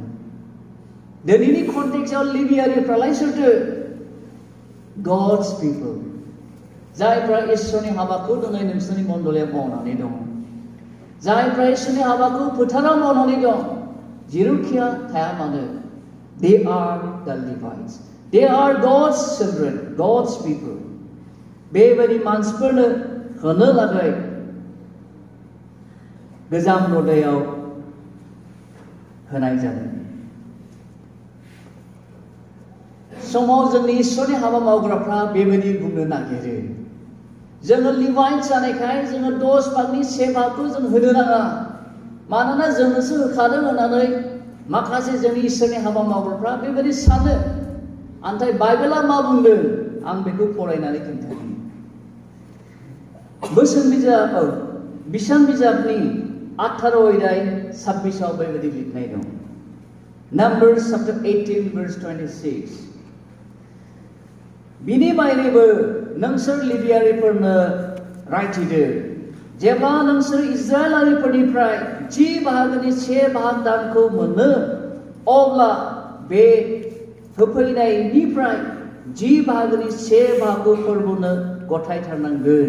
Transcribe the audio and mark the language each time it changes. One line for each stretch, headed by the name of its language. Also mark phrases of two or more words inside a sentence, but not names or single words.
Bodo: दिनैनि कन्टेक्सआव लेबियारिफ्रालाय सोरथो?
English: God's people,
Bodo: जायफ्रा इसोरनि हाबाखौ दिनै नोंसोरनि मण्डलियाव मावनानै दङ, जायफ्रा इसोरनि हाबाखौ फोथाराव मावनानै दं, जेरावखिया थाया मानो,
English: they are the Levites. They are God's children, God's people.
Bodo: बेबायदि मानसिफोरनो होनो लागै गोजाम रदायाव होनाय जादों। समाव जोंनि इसोरनि हाबा मावग्राफ्रा बेबायदि बुंनो नागिरो, जोङो लिभाइट जानायखाय जोङो 10 भागनि 1 भागखौ जों होनो नाङा, मानोना जोंनोसो होखादों होननानै माखासे जोंनि इसोरनि हाबा मावग्राफ्रा बेबायदि सानो। नाथाय बाइबेला मा बुंदों आं बेखौ फरायनानै खिन्थानि। बिसान बिजाबनि 18 अध्याय 26 आव बेबायदि लिरनाय दं।
English: Numbers chapter 18 verse 26.
Bodo: बिनि बायनैबो नोंसोर लेबियारिफोरनो रायथिदो, जेब्ला नोंसोर इजराइलारिफोरनिफ्राय 10 भागनि 1 भाग दानखौ मोनो, अब्ला बे होफैनायनिफ्राय 10 भागनि 1 भागखौ फोरबोनो गथायथारनांगोन।